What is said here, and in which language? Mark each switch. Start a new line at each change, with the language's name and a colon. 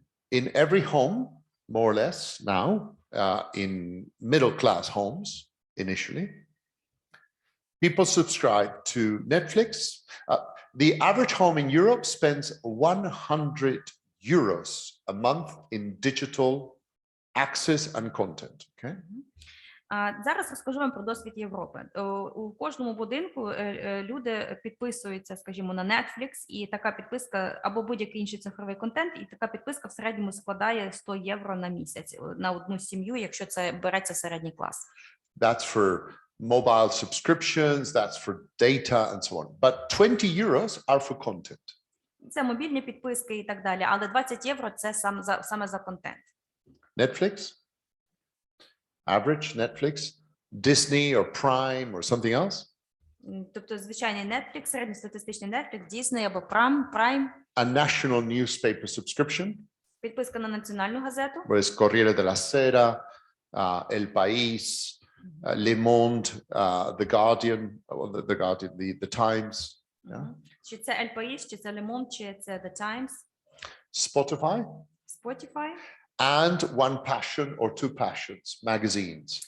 English: In every home, more or less now, in middle-class homes initially, people subscribe to Netflix. The average home in Europe spends €100 a month in digital access and content. Okay.
Ukrainian: Зараз розкажу вам про досвід Європи. У кожному будинку люди підписуються, скажімо, на Netflix, і така підписка або будь-який інший цифровий контент, і така підписка в середньому складає €100 на місяць на одну сім'ю, якщо це береться середній клас.
English: That's for mobile subscriptions, that's for data and so on. But €20 are for content.
Ukrainian: Це мобільні підписки і так далі, але €20 це саме за контент.
English: Netflix, average Netflix, Disney or Prime or something else.
Ukrainian: Тобто звичайний Netflix, середньостатистичний Netflix, Disney або Prime.
English: A national newspaper subscription.
Ukrainian: Підписка на національну газету.
English: Pues Corriere della Sera, El País, Le Monde, The Guardian, the Times. Yeah.
Ukrainian: Чи це El País, чи це Le Monde, чи це The Times.
English: Spotify. And one passion or 2 passions, magazines.